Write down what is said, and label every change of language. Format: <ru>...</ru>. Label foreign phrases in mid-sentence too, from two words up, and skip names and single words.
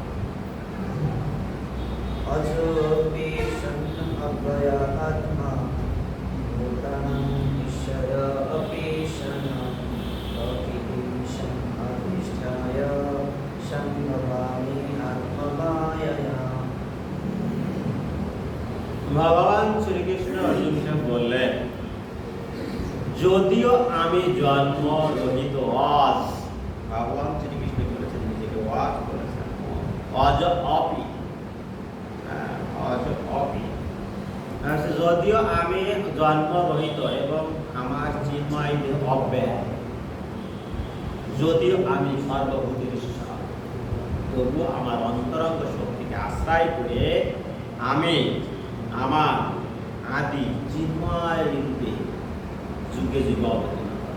<sa>अजोऽपि सन्नभया आत्मा भूतानां ईश्वर अपि सन् प्रकृतिं सन्नधिष्ठाय सम्भवामि आत्ममायया।</sa> <bn>ভগবান শ্রীকৃষ্ণ অর্জুনকে বললেন, যদিও আমি জন্ম রহিত আজ, ভগবান শ্রীকৃষ্ণ বলেছেন, নিজেকে ওয়াজ বলেছেন,</bn> <sa>অজ অপি, অজ অপি,</sa> <bn>যদিও আমি জন্ম রহিত এবং আমার চিন্ময় দেহ অব্যয়, যদিও আমি সর্বভূতের ঈশ্বর, তবুও আমার অন্তরঙ্গ শক্তিকে আশ্রয় করে আমি আমার আদি চিন্ময় রূপে যুগে যুগে অবতীর্ণ হব।</bn>